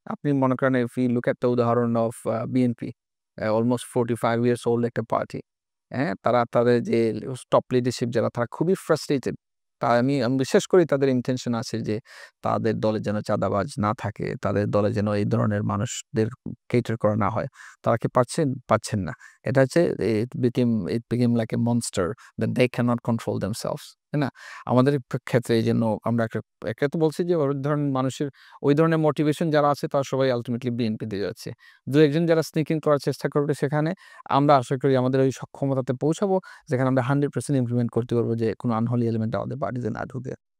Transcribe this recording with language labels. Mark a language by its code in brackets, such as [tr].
[bn] আপনি মনে করেন [en] if we look at the [bn] উদাহরণ of BNP [en] almost 45 years old [bn] একটা পার্টি। হ্যাঁ? তারা তাদের যে টপ লিডারশিপ যারা তারা খুবই ফ্রাস্ট্রেটেড। আমি বিশ্বাস করি তাদের ইনটেনশন আছে যে তাদের দলে যেন চাঁদাবাজ না থাকে, তাদের দলে যেন এই ধরনের মানুষদের কেটার করা না হয়। তারা কি পারছেন? পারছেন না। এটা হচ্ছে [en] it became like a monster that they cannot control themselves. [bn] তাই না? আমাদের ক্ষেত্রে এইজন্য আমরা একটা তো বলছি যে ওই ধরনের মানুষের ওই ধরনের মোটিভেশন যারা আছে তারা সবাই আল্টিমেটলি বিএনপিতে যাচ্ছে। ২-১ জন যারা স্নিক ইন করার চেষ্টা করবে সেখানে আমরা আশা করি আমাদের ওই সক্ষমতাতে পৌঁছাবো যেখানে আমরা 100% ইমপ্লিমেন্ট করতে পারবো যে কোনো আনহলি এলিমেন্ট আমাদের পার্টিতে না ঢুকে।